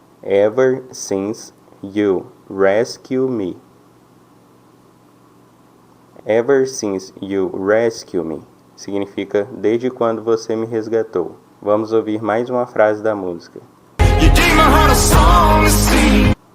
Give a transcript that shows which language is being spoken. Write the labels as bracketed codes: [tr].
[en] Ever since you rescue me. Ever since you rescue me [pt] significa desde quando você me resgatou. Vamos ouvir mais uma frase da música. [en] You gave my heart a song to sing.